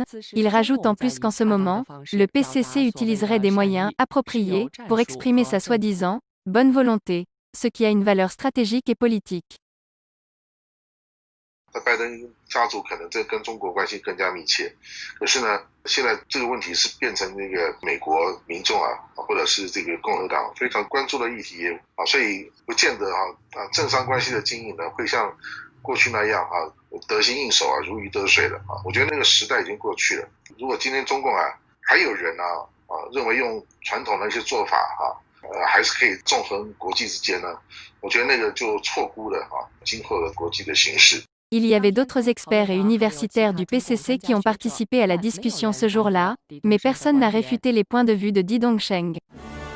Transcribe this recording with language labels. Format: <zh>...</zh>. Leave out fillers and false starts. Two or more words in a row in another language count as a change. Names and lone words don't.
<fr>Il rajoute en plus qu'en ce moment, le PCC utiliserait des moyens appropriés pour exprimer sa soi-disant bonne volonté, ce qui a une valeur stratégique et politique.</fr> <zh>拜登家族可能这跟中国关系更加密切，可是呢，现在这个问题是变成那个美国民众或者是这个共和党非常关注的议题所以不见得政商关系的经营呢会像过去那样得心应手如鱼得水的我觉得那个时代已经过去了。如果今天中共还有人认为用传统的一些做法还是可以纵横国际之间呢，我觉得那个就错估了今后的国际的形势。</zh> <fr>Il y avait d'autres experts et universitaires du PCC qui ont participé à la discussion ce jour-là, mais personne n'a réfuté les points de vue de Di Dongsheng.</fr>